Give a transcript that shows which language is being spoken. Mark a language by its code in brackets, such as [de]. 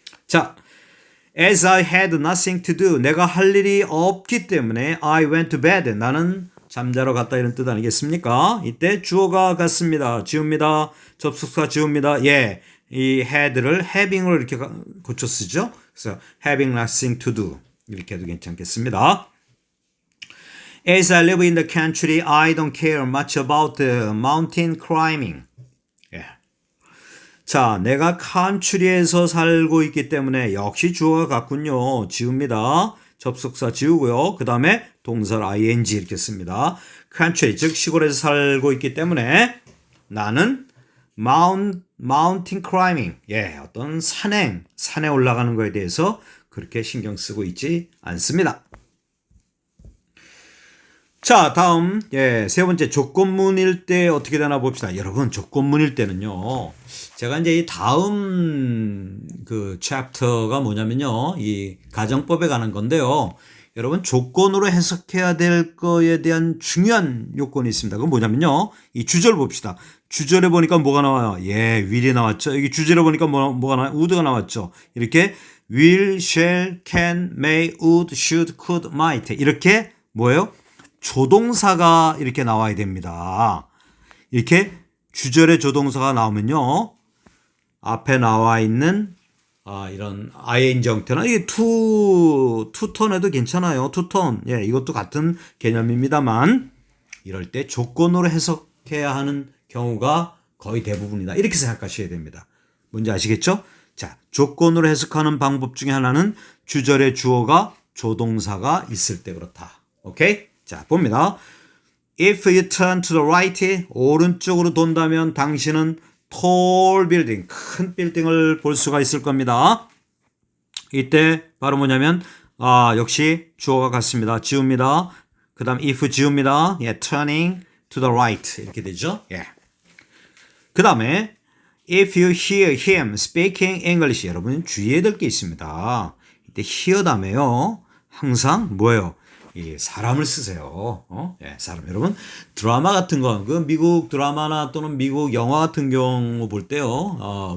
[en] 자, as I had nothing to do, [ko] 내가 할 일이 없기 때문에 [en] I went to bed, [ko] 나는 잠자러 갔다 이런 뜻 아니겠습니까? 이때 주어가 같습니다. 지웁니다. 접속사 지웁니다. 예. 이 had를 having으로 이렇게 고쳐 쓰죠. 그래서 [en] having nothing to do [ko] 이렇게 해도 괜찮겠습니다. [en] As I live in the country, I don't care much about the mountain climbing. [ko] 예. 자, 내가 칸츄리에서 살고 있기 때문에 역시 주어가 같군요. 지웁니다. 접속사 지우고요. 그 다음에 동사를 ing 이렇게 씁니다. country, 즉 시골에서 살고 있기 때문에 나는 mountain climbing, 예, 어떤 산에 올라가는 거에 대해서 그렇게 신경 쓰고 있지 않습니다. 자, 다음, 예, 세 번째 조건문일 때 어떻게 되나 봅시다. 여러분, 조건문일 때는요, 제가 이제 이 다음 그 챕터가 뭐냐면요, 이 가정법에 관한 건데요. 여러분, 조건으로 해석해야 될 거에 대한 중요한 요건이 있습니다. 그건 뭐냐면요, 이 주절 봅시다. 주절에 보니까 뭐가 나와요? 예, will이 나왔죠. 여기 주절에 보니까 뭐가 나와요? would가 나왔죠. 이렇게 will, shall, can, may, would, should, could, might 이렇게 뭐예요? 조동사가 이렇게 나와야 됩니다. 이렇게 주절에 조동사가 나오면요. 앞에 나와 있는 이런 ing 형태나 이게 투턴에도 괜찮아요. 투턴. 예, 이것도 같은 개념입니다만 이럴 때 조건으로 해석해야 하는 경우가 거의 대부분이다. 이렇게 생각하셔야 됩니다. 뭔지 아시겠죠? 자, 조건으로 해석하는 방법 중에 하나는 주절에 주어가 조동사가 있을 때 그렇다. 오케이? 자, 봅니다. [en] If you turn to the right, [ko] 오른쪽으로 돈다면 당신은 tall building, 큰 빌딩을 볼 수가 있을 겁니다. 이때 바로 뭐냐면 역시 주어가 같습니다. 지웁니다. 그 다음 if 지웁니다. [en] 예, turning to the right 이렇게 되죠. [ko] 예. 그 다음에 [en] if you hear him speaking English [ko] 여러분 주의해야 될 게 있습니다. 이때 hear 다음에요. 항상 뭐예요? 이 사람을 쓰세요. 예, 사람. 여러분 드라마 같은 거, 그 미국 드라마나 또는 미국 영화 같은 경우 볼 때요.